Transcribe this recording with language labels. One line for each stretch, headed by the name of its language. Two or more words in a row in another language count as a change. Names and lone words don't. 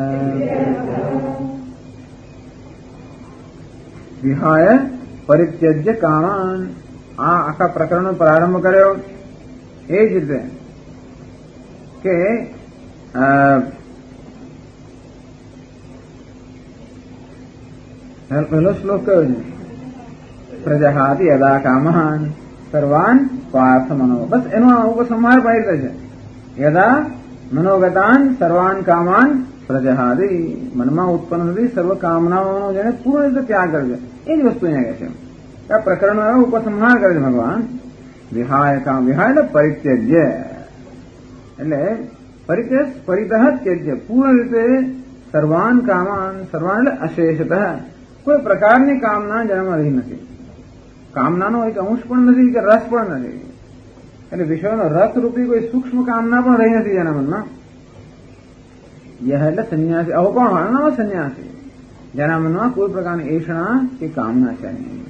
Sanskrit: વિહાય પરિત્યજ્ય કામાન,
Gujarati: આ આખા પ્રકરણનો પ્રારંભ કર્યો એ જ રીતે કે પહેલો શ્લોક કયો છે?
Sanskrit: પ્રજહાતિ યદા કામાન સર્વાન પાર્થ મનો.
Gujarati: બસ એનો ઉપસંહાર પાડી છે.
Sanskrit: યદા મનોગતાન સર્વાન કામાન પ્રજહાતિ,
Gujarati: મનમાં ઉત્પન્ન થતી સર્વ કામનાઓનો જેને પૂર્ણ રીતે ત્યાગ કરે છે, એ જ વસ્તુ અહીંયા કહે છે. આ પ્રકરણનો ઉપસંહાર કરે છે ભગવાન.
Sanskrit: વિહાય કામ,
Gujarati: વિહાય એટલે પરિત્યજ્ય, એટલે
Sanskrit: પરિત્યજ પરિતઃ ત્યજ્ય,
Gujarati: પૂર્ણ રીતે
Sanskrit: સર્વાન કામાન,
Gujarati: સર્વાન એટલે અશેષતઃ, કોઈ પ્રકારની કામના જેનામાં રહી નથી. કામનાનો એક અંશ પણ નથી કે રસ પણ નથી, એટલે વિષયનો રસ રૂપી કોઈ સૂક્ષ્મ કામના પણ રહી નથી જેના મનમાં. યહ એટલે સંન્યાસી, આવો કોણ હોય? સંન્યાસી, જેના મનમાં કોઈ પ્રકારની એષણા કે કામના છે નહીં.